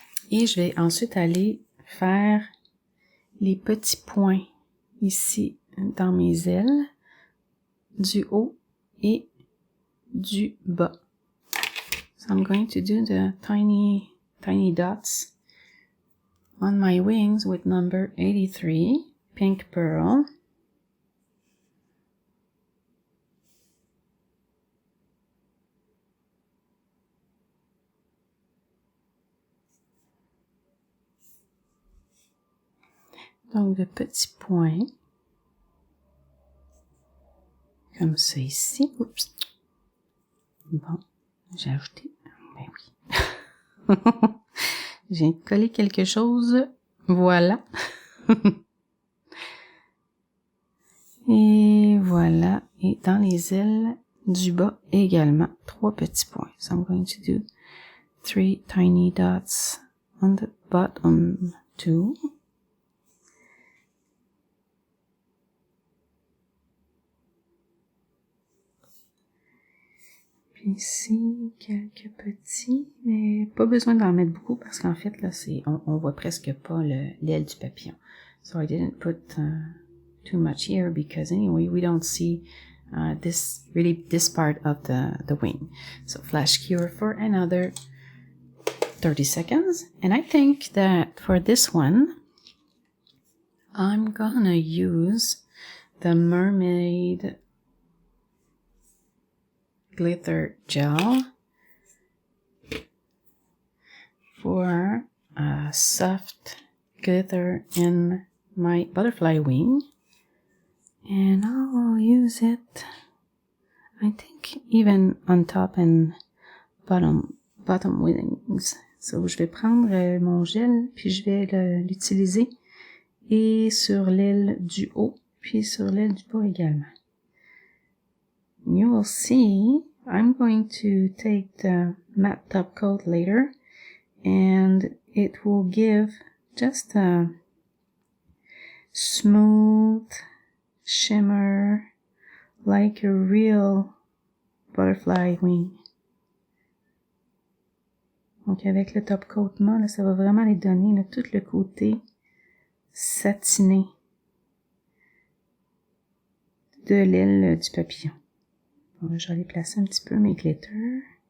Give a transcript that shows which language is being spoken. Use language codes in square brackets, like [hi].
[fr] Et je vais ensuite aller faire les petits points ici dans mes ailes, du haut et du bas. [en] So I'm going to do the tiny dots on my wings with number 83, Pink Pearl. [fr] Donc de petits points, comme ça ici. Oups. Bon, j'ai ajouté. Ben oui. J'ai collé quelque chose. Voilà. Et voilà. Et dans les ailes du bas également, 3 petits points. [en] So I'm going to do 3 tiny dots on the bottom 2. [fr] Puis ici, quelques petits, mais pas besoin d'en mettre beaucoup parce qu'en fait, là, on voit presque pas l'aile du papillon. [en] So I didn't put too much here because anyway, we don't see this part of the wing. So flash cure for another 30 seconds. And I think that for this one, I'm gonna use the Mermaid glitter gel for a soft glitter in my butterfly wing. And I'll use it, I think, even on top and bottom wings. [fr] So, je vais prendre mon gel, puis je vais l'utiliser et sur l'aile du haut, puis sur l'aile du bas également. [en] You will see, I'm going to take the matte top coat later, and it will give just a smooth shimmer like a real butterfly wing. [fr] Donc avec le top coat mat, là, ça va vraiment les donner là, tout le côté satiné de l'aile du papillon. Bon, je vais aller placer un petit peu mes glitters.